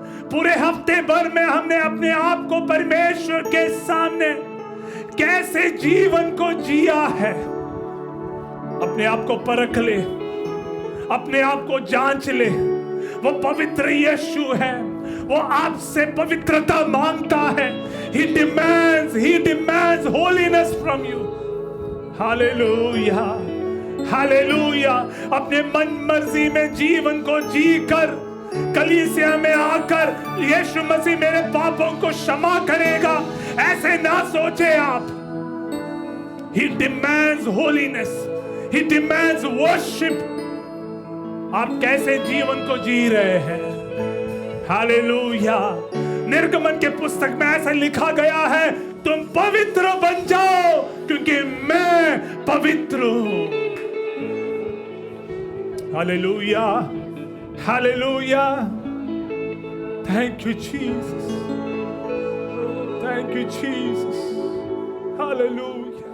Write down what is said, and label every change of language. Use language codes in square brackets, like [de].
[hi] पूरे हफ्ते भर में हमने अपने आप को परमेश्वर के सामने कैसे जीवन को जिया है? अपने आप को परख ले, अपने आप को जांच ले। वो पवित्र यीशु है, वो आपसे पवित्रता मांगता है। [en] He demands holiness from you. [hi] Hallelujah, hallelujah. अपने मन मर्जी में जीवन को जीकर कलीसिया में आकर यीशु मसीह मेरे पापों को क्षमा करेगा, ऐसे ना सोचे आप। [en] He demands holiness, he demands worship. [hi] आप कैसे जीवन को जी रहे हैं? हालेलुया। निर्गमन के पुस्तक में ऐसा लिखा गया है, तुम पवित्र बन जाओ क्योंकि मैं पवित्र हूं। Hallelujah, hallelujah. [en] Thank you Jesus, thank you Jesus. [hi] Hallelujah.